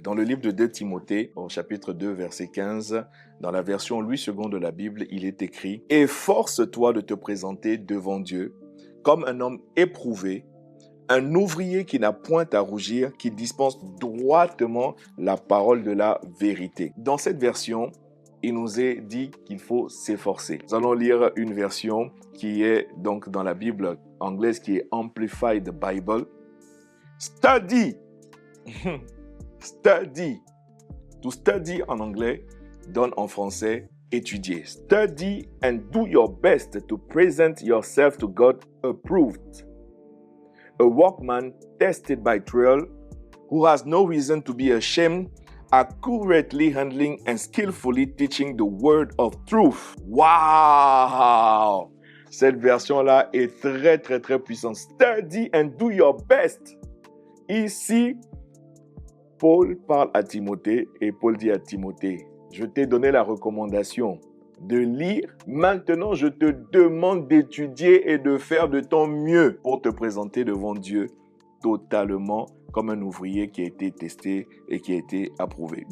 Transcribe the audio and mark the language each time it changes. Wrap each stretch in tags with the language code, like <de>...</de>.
<fr>Dans le livre de 2 Timothée, au chapitre 2, verset 15, dans la version Louis II de la Bible, il est écrit « Efforce-toi de te présenter devant Dieu comme un homme éprouvé, un ouvrier qui n'a point à rougir, qui dispense droitement la parole de la vérité. » Dans cette version, il nous est dit qu'il faut s'efforcer. Nous allons lire une version qui est donc dans la Bible anglaise, qui est Amplified Bible.</fr> <en>Study. Study. To study</en> <fr>en anglais donne en français étudier.</fr> <en>Study and do your best to present yourself to God approved. A workman tested by trial, who has no reason to be ashamed, accurately handling and skillfully teaching the word of truth. Wow!</en> <fr>Cette version-là est très, très, très puissante.</fr> <en>Study and do your best.</en> <fr>Ici, Paul parle à Timothée et Paul dit à Timothée, je t'ai donné la recommandation de lire. Maintenant, je te demande d'étudier et de faire de ton mieux pour te présenter devant Dieu totalement comme un ouvrier qui a été testé et qui a été approuvé.</fr>